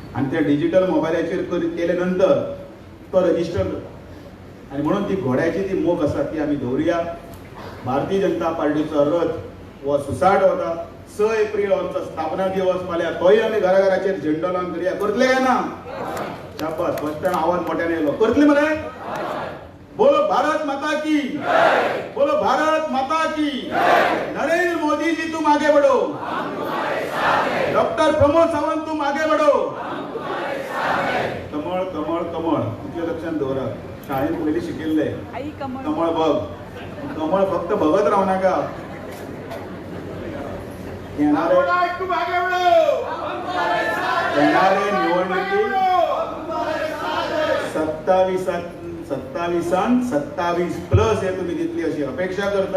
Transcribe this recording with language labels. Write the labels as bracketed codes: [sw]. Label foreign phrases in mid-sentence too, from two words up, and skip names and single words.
[kok] आनी ते डिजिटल मोबायलाचेर केले नंतर तो रजिस्टर आणि म्हणून ती घोड्याची ती मोख आसा ती आमी दवरुया. भारतीय जनता पार्टीचो रथ हो सुसाट वता. 6 एप्रिल आमचो स्थापना दिवस फाल्यां तोय आमी घराघराचेर झेंडो लावन करूया. करतले काय ना? शाबास, फस्टान आवाज मोठ्याने येयलो. करतले मरे? [hi] बोलो भारत माता की, बोलो भारत माता की. नरेंद्र मोदी जी तुम आगे बढ़ो, डॉक्टर प्रमोद सावंत तुम आगे बढ़ो. [kok] कमळ कमळ कमळ इतले लक्षात दवरा. शाळेत पयलीं शिकिल्ले आई कमळ कमळ बघ. कमळ फक्त बघत रावू नाका. येणारे निवडणुकीत 27 हे तुम्ही दितली अशी अपेक्षा करता.